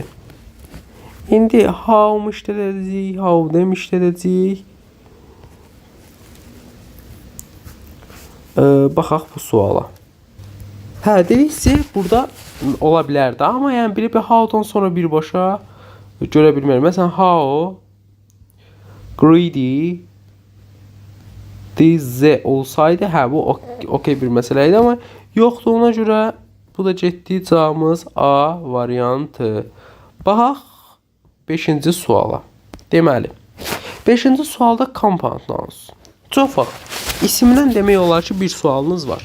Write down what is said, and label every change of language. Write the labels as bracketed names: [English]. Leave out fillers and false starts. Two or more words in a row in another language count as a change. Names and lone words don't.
[Azerbaijani] İndi how-mu işlədəcəyik, how-dem işlədəcəyik. Baxaq bu suala. Hə, dediksə, burada ola bilərdi. Amma yəni bir how-dan sonra birbaşa görə bilmərəm. Məsələn, [English] how greedy this [Azerbaijani] olsaydı, hə, bu okey bir məsələ idi. Amma yoxdur, ona görə bu da getdi. Cavabımız A variantı. Baxaq 5-ci suala. Deməli, 5-ci sualda [English] compound nouns. [Azerbaijani] Çox vaxt isimdən demək olar ki, bir sualınız var.